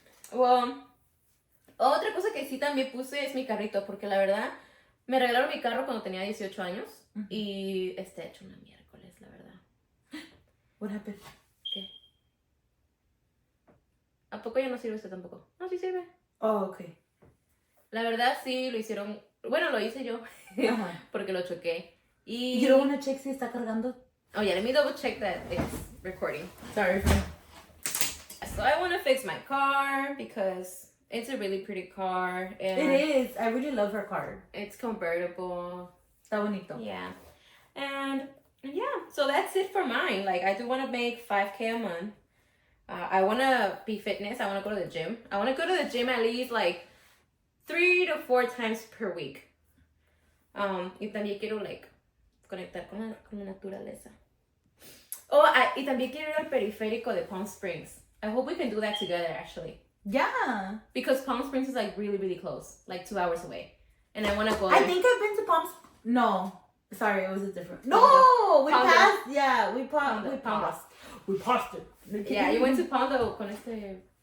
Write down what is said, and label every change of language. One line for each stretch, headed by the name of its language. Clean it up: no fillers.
Spanish: Well, otra cosa que sí también puse es mi carrito, porque la verdad, me regalaron mi carro cuando tenía 18 años y está hecho una miércoles, la verdad.
English: What happened?
Spanish: ¿Qué? ¿A poco ya no sirve este tampoco? No, sí sirve.
English: Oh, ok.
Spanish: La verdad sí lo hicieron, bueno, lo hice yo, Ajá. porque lo choqué. Y...
English: You don't want to check
Spanish: si está cargando?
English: Oh yeah, let me double check that it's recording. Sorry, friend. So I want to fix my car because it's a really pretty car. And It is. I really love her car. it's convertible.
Spanish: Está bonito.
English: Yeah. And yeah, so that's it for mine. Like, I do want to make $5,000 a month. I want to be fitness. I want to go to the gym. I want to go to the gym at least like 3 to 4 times per week.
Spanish: Y también quiero like conectar con la naturaleza. Y también quiero ir al periférico de Palm Springs.
English: I hope we can do that together actually. Yeah. Because Palm Springs is like really, really close. Like 2 hours away. And I want to go I there. think I've been to Palm. No. Sorry, it was a different. No, we Pondo. passed. Yeah, we Pondo. passed. We passed it. Yeah, you went to Pondo
Spanish: con este...